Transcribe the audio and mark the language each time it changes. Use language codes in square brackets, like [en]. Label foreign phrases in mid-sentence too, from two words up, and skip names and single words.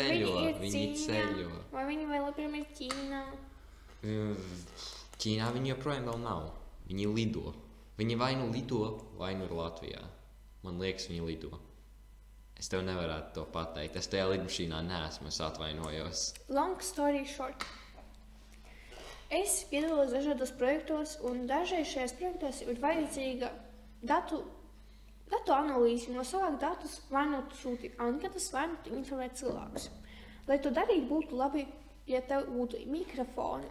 [lv] ceļo. Vai viņi vēl joprojām ir Ķīnā? Ķīnā viņi joprojām vēl nav, viņi lido. Viņi vai nu lido, vai nu ir Latvijā. Man liekas, viņi lido. Es tev nevarētu to pateikt. Es tajā lidmašīnā neesmu, es atvainojos. [en] Long story short. [lv] Es piedalos dažādos projektos, un dažreiz šajos projektos ir vajadzīga datu analīze. No savāk datus vai nu tu sūti anketas, vai nu tu informē cilvēkus. Lai to darīt, būtu labi, ja tev būtu mikrofoni.